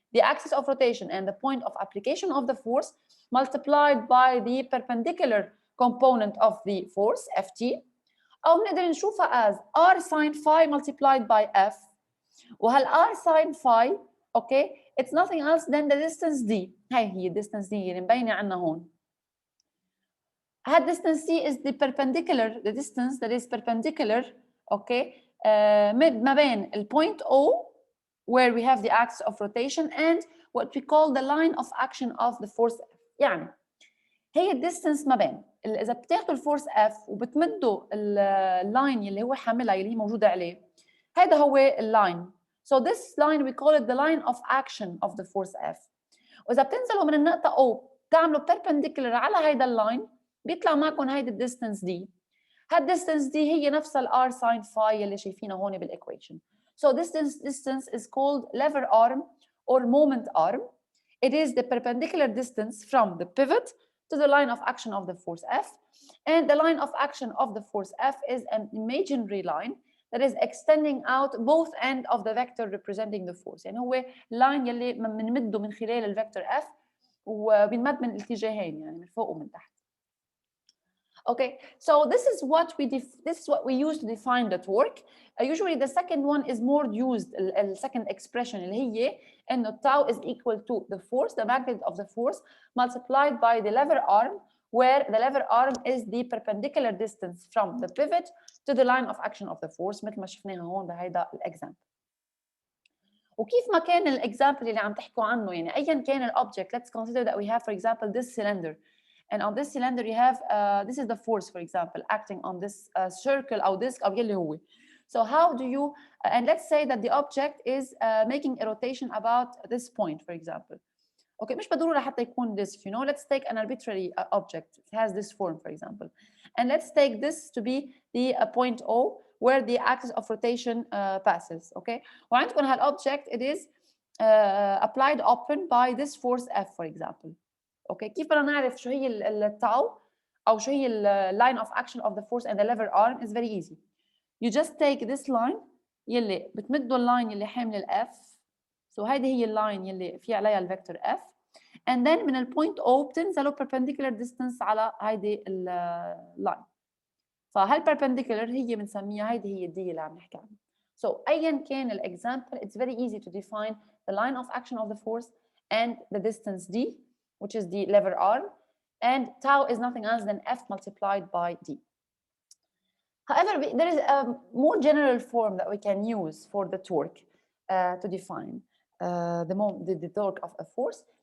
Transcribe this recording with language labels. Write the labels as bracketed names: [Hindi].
[English] the axis of rotation and the point of application of the force multiplied by the perpendicular component of the force ft او بنقدر نشوفها as r sin phi multiplied by f وهال r sin phi okay it's nothing else than the distance d. [Arabic] هاي هي distance d اللي مبينه عندنا هون. [English] هاد distance d is the perpendicular, the distance that is perpendicular okay ما بين ال point O where we have the axis of rotation and what we call the line of action of the force F. [Arabic] يعني هي الديستنس ما بين اذا بتاخذوا الفورس F وبتمدوا اللاين اللي هو حاملها اللي هي موجوده عليه هذا هو اللاين. [English] So this line we call it the line of action of the force F. [Arabic] واذا بتنزلوا من النقطه O بتعملوا perpendicular على هيدا اللاين بيطلع معكم هيدي الديستنس دي. هالديستنس دي هي نفسها الار ساين فاي اللي شايفينها هون بالايكويشن. [English] So this distance is called lever arm or moment arm. It is the perpendicular distance from the pivot to the line of action of the force F, and the line of action of the force F is an imaginary line that is extending out both end of the vector representing the force. [Arabic] يعني هو line يلي بنمده من خلال الفيكتور F وبنمد من الاتجاهين يعني من فوق ومن تحت. [English] Okay, so this is what we use to define the torque. Usually the second one is more used. The second expression اللي هي إنه tau is equal to the force, the magnitude of the force multiplied by the lever arm, where the lever arm is the perpendicular distance from the pivot to the line of action of the force مثل ما شفناها هون بهيدا الإكزامبل. [Arabic] وكيف ما كان الإكزامبل اللي عم تحكوا عنه يعني أيا كان الأوبجكت. [English] Let's consider that we have for example this cylinder. And on this cylinder you have this is the force for example acting on this circle or disc or يلي هو. So how do you and let's say that the object is making a rotation about this point for example. Okay, مش بالضرورة حتى يكون disc, you know. Let's take an arbitrary object. It has this form for example. And let's take this to be the point O where the axis of rotation passes. Okay. وعندكم هالobject it is applied open by this force F for example. [Arabic] اوكي كيف بدنا نعرف شو هي التاو او شو هي line of action of the force and the lever arm is very easy. [English] You just take this line يلي بتمدوا اللاين يلي حامل الاف. [Arabic] So هيدي هي اللاين يلي في عليها الفيكتور F and then من البوينت O بتنزلوا perpendicular distance على هيدي اللاين. فهالperpendicular هي بنسميها هيدي هي الدي اللي عم نحكي عنها. [English] So أيا كان الexample it's very easy to define the line of action of the force and the distance d which is the lever arm, and tau is nothing else than F multiplied by D. However, there is a more general form that we can use for the torque to define the torque of a force.